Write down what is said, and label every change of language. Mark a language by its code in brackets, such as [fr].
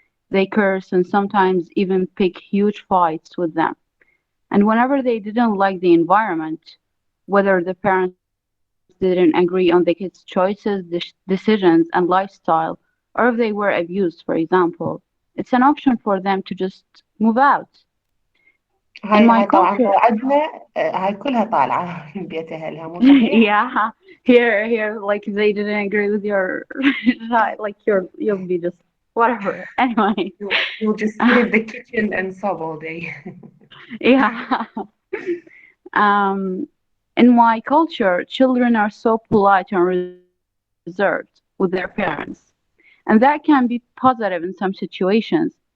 [en] They curse and sometimes even pick huge fights with them. And whenever they didn't like the environment, whether the parents didn't agree on the kids' choices, decisions, and lifestyle, or if they were abused, for example, it's an option for them to just move out. In my [ar] هاي طبعا [en] culture, [ar] عندنا هاي كلها طالعة من بيت أهلها، مو صحيح؟ [en] yeah, here, like they didn't agree with your, like you'll be just whatever. Anyway, You'll just sit in the kitchen and sob all day. yeah. In my culture, children are so polite and reserved with their parents, and that can be positive in some situations.